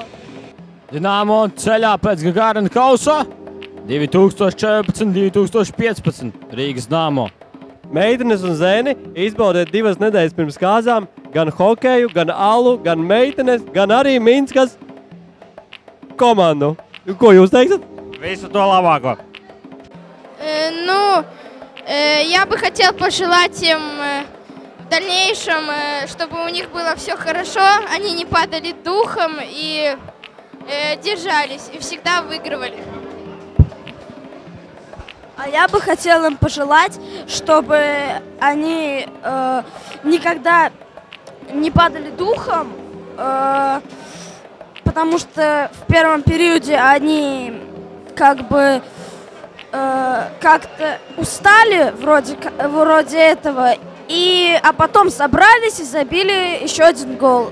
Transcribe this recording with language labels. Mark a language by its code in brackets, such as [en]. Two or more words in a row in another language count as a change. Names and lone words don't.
[lv] Dinamo ceļā pēc Gagarina kausa 2014-2015 Rīgas Dinamo. Meitenes un zēni izbaudiet 2 nedēļas pirms kāzām gan hokeju, gan alu, gan meitenes, gan arī Minskas komandu. Ko jūs teiksiet? Visu to labāko! [ru] Я бы хотел пожелать им в дальнейшем, чтобы у них было все хорошо, они не падали духом и держались, и всегда выигрывали. А я бы хотела им пожелать, чтобы они никогда не падали духом, потому что в первом периоде они как-то устали вроде этого, а потом собрались и забили еще 1 гол.